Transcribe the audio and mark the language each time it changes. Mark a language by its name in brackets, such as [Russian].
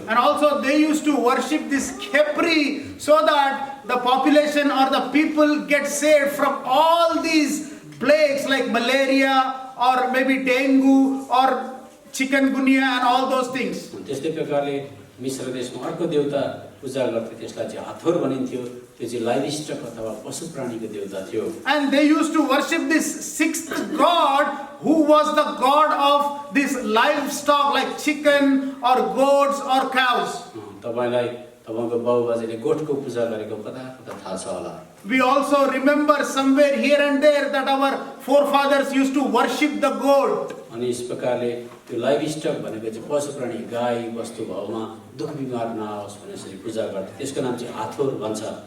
[English] And also they used to worship this Khepri so that the population or the people get saved from all these plagues like malaria or maybe dengue or chikungunya and all those things. [Nepali] त्यस्तै प्रकारले मिश्र देशमा अर्को देवता पूजा गर्थे त्यसलाई चाहिँ हाथोर भनिन्थ्यो। त्यो चाहिँ लाइभस्टक अथवा पशु प्राणीको देवता थियो। [English] And they used to worship this sixth god who was the god of this livestock like chicken or goats or cows. [Nepali] तपाईँको बाबुबाजेले गोठको पूजा गरेको कता कता थाहा छ होला। [English] We also remember somewhere here and there that our forefathers used to worship the goat. [Nepali] अनि यस प्रकारले त्यो लाइभ स्टक भनेको चाहिँ पशु प्राणी गाई वस्तु भाउमा दुख बिमार नआओस् भनेर यसरी पूजा गर्थे। त्यसको नाम चाहिँ हाथोर भन्छ।